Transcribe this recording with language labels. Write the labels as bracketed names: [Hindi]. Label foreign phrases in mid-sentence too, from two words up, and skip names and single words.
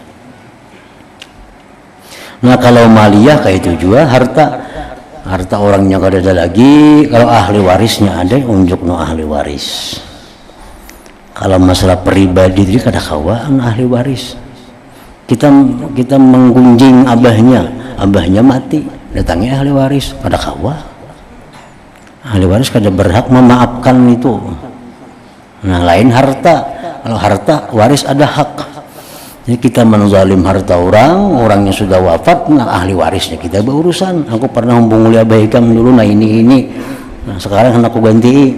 [Banjar] Nah, kalau maliyah kayak itu juga harta orangnya kada ada lagi, kalau ahli warisnya ada, unjuk no ahli waris. Kalau masalah pribadi itu kada kawaan ahli waris. Kita menggunjing abahnya mati, datangi ahli waris, kada kawa. Ahli waris kada berhak memaafkan itu. [Indonesian] Nah, lain harta. Kalau harta waris ada hak. Jadi kita menzalim harta orangnya sudah wafat, nah ahli warisnya kita berurusan. [Banjar] Aku pernah hubungi abah ikam dulu, nah ini. [Indonesian] Nah, sekarang aku ganti.